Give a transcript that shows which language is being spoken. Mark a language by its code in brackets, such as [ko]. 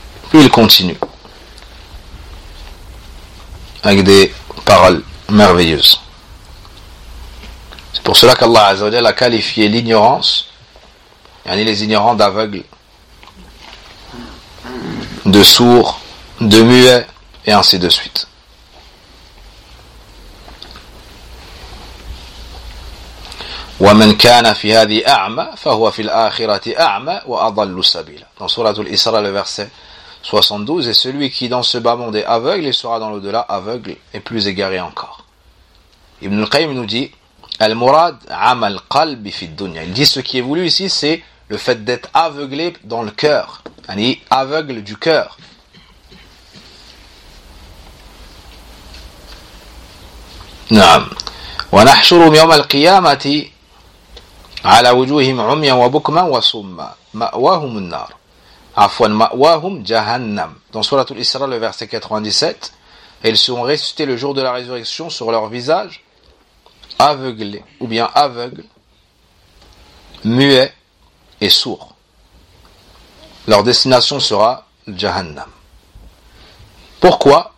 [fr] Puis il continue avec des paroles merveilleuses. C'est pour cela qu'Allah Azzawajal a qualifié l'ignorance, yani les ignorants d'aveugles, de sourds, de muets, et ainsi de suite. [ar] ومن كان في هذه أعمى فهو في الآخرة أعمى وأضل سبيلا. [fr] Dans Sourate Al-Isra, le verset 72, et celui qui dans ce bas monde est aveugle et sera dans l'au-delà aveugle et plus égaré encore. Ibn al-Qayyim nous dit [ar] Al-Murad amal qalbi fi dunya. [fr] Il dit ce qui est voulu ici, c'est le fait d'être aveuglé dans le cœur, aveugle du cœur. [ar] نعم ونحشرهم يوم القيامة على وجوههم عميا وبكما وصما مأواهم النار عفوا مأواهم جهنم. [fr] Dans Sourate Al-Isra, le verset 97, ils seront ressuscités le jour de la résurrection sur leur visage aveuglé ou bien aveugle, muet et sourd. Leur destination sera Jahannam. Pourquoi ?